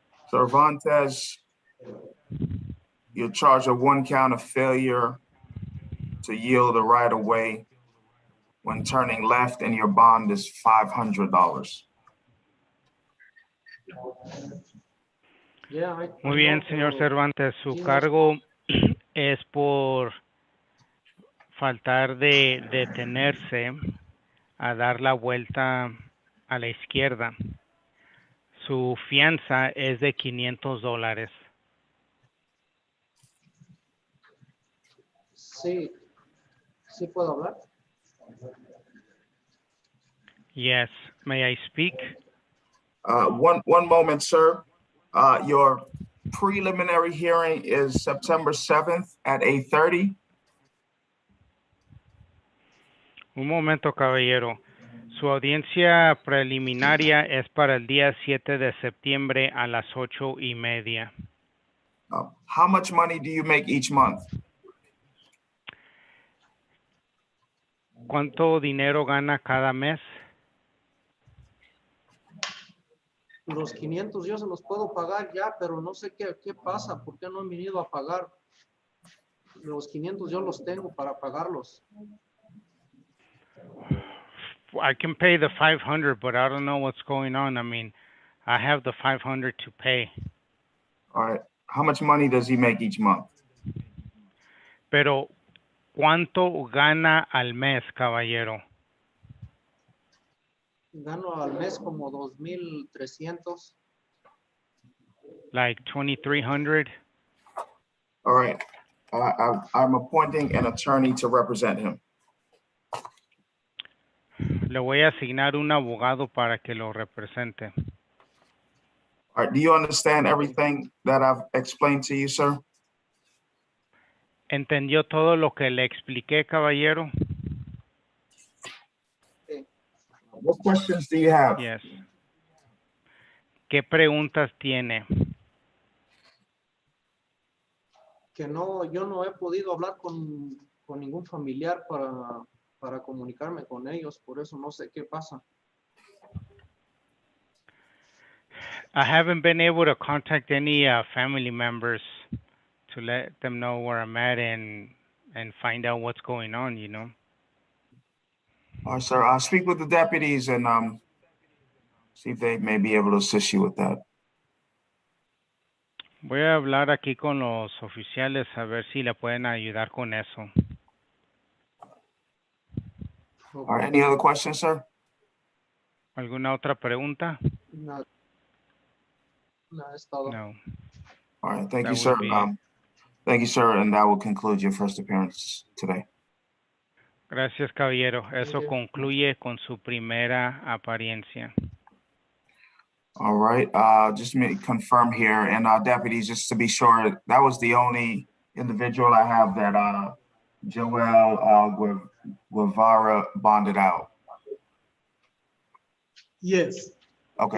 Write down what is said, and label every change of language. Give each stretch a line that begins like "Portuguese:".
English: Cervantes, you're charged with one count of failure to yield the right of way when turning left, and your bond is $500. Yeah,
Spanish: Muy bien, señor Cervantes. Su cargo es por faltar de detenerse a dar la vuelta a la izquierda. Su fianza es de $500. Sí. ¿Sí puedo hablar?
English: Yes. May I speak? One moment, sir. Your preliminary hearing is September 7th at 8:30.
Spanish: Un momento, caballero. Su audiencia preliminaria es para el día 7 de septiembre a las 8:30.
English: How much money do you make each month?
Spanish: ¿Cuánto dinero gana cada mes? Los 500 yo se los puedo pagar ya, pero no sé qué pasa, por qué no han venido a pagar. Los 500 yo los tengo para pagarlos.
English: I can pay the 500, but I don't know what's going on. I mean, I have the 500 to pay. All right. How much money does he make each month?
Spanish: Pero, ¿cuánto gana al mes, caballero? Gano al mes como 2,300.
English: Like 2,300? All right. I'm appointing an attorney to represent him.
Spanish: Le voy a asignar un abogado para que lo represente.
English: All right. Do you understand everything that I've explained to you, sir?
Spanish: ¿Entendió todo lo que le expliqué, caballero?
English: What questions do you have? Yes.
Spanish: ¿Qué preguntas tiene? que no, yo no he podido hablar con ningún familiar para comunicarme con ellos, por eso no sé qué pasa.
English: I haven't been able to contact any family members to let them know where I'm at and find out what's going on, you know. All right, sir, I'll speak with the deputies and see if they may be able to assist you with that.
Spanish: Voy a hablar aquí con los oficiales a ver si le pueden ayudar con eso.
English: All right, any other questions, sir?
Spanish: ¿Alguna otra pregunta? Nada. Nada, es todo.
English: No. All right, thank That you, sir. would be it. Thank you, sir, and that will conclude your first appearance today.
Spanish: Gracias, caballero. Eso
English: you.
Spanish: concluye con su primera apariencia.
English: All right, just me confirm here, and deputies, just to be sure, that was the only individual I have that Joel Guevara bonded out. Yes. Okay.